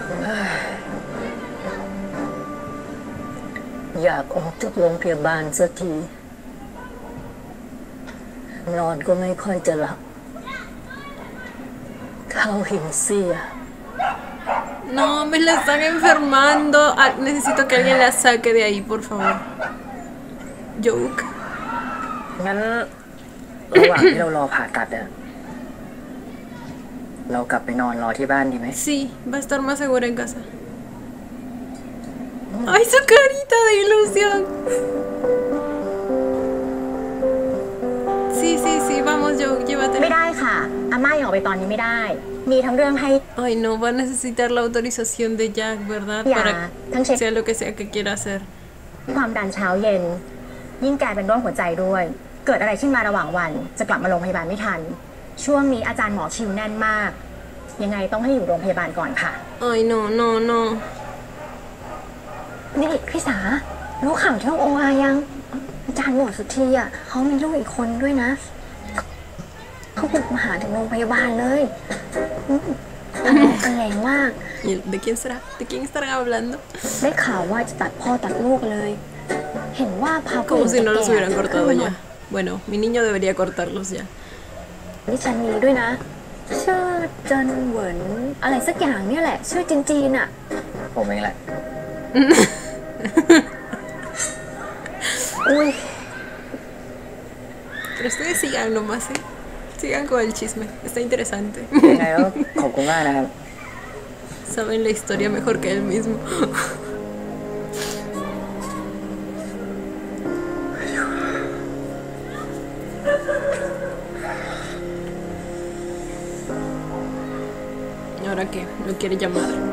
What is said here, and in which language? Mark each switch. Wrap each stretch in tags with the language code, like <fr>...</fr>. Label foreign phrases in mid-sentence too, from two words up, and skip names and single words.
<th>อยากออกจากโรงพยาบาลสักทีนอนก็ไม่ค่อยจะหลับเข้าหินเสีย</th> <es>No, me la están enfermando. Necesito que alguien la saque de ahí, por favor. Joke.</es> <th>งั้นระหว่างที่เรารอผ่าตัดอะเรากลับไปนอนรอที่บ้านดีไหม</th> <es>Sí, va a estar más segura en casa. ¡Ay, su carita de ilusión! Sí, vamos, Joke, llévatela.</es> <th>ไม่ได้ค่ะอาม่ายังออกไปตอนนี้ไม่ได้มีทั้งเรื่องให้</th> <es>Ay, no, va a necesitar la autorización de Jack, ¿verdad? Para sea lo que sea que quiera hacer.</es> <th>ความดันเช้าเย็นยิ่งแกเป็นโรคหัวใจด้วยเกิดอะไรขึ้นมาระหว่างวันจะกลับมาโรงพยาบาลไม่ทันช่วงนี้อาจารย์หมอคิวแน่นมากยังไงต้องให้อยู่โรงพยาบาลก่อนค่ะ</th> <es>Ay, no</es> <th>นี่พี่สารู้ข่าวที่โออายังอาจารย์หมอสุธีอ่ะเขามีลูกอีกคนด้วยนะเขาบุกมาหาถึงโรงพยาบาลเลยทำกันแรงมาก</th> <es>¿De quién será? ¿De quién estarán hablando?</es> <th>ได้ข่าวว่าจะตัดพ่อตัดลูกเลยเห็นว่าพา</th> <es>Como si no los hubieran cortado ya. Bueno, mi niño debería cortarlos ya.</es> <th>ดิฉันมีด้วยนะชื่อเจินเหวินอะไรสักอย่างเนี่ยแหละชื่อจีนอ่ะ ผมเองแหละ อุ้ย</th> <es>Pero ustedes sigan nomás, ¿eh? Sigan con el chisme, está interesante.</es> <th>ยังไงก็ขอบคุณมากนะครับ</th> <es>Saben la historia mejor que él mismo. ¿Y ahora qué? ¿Lo quiere llamar?</es>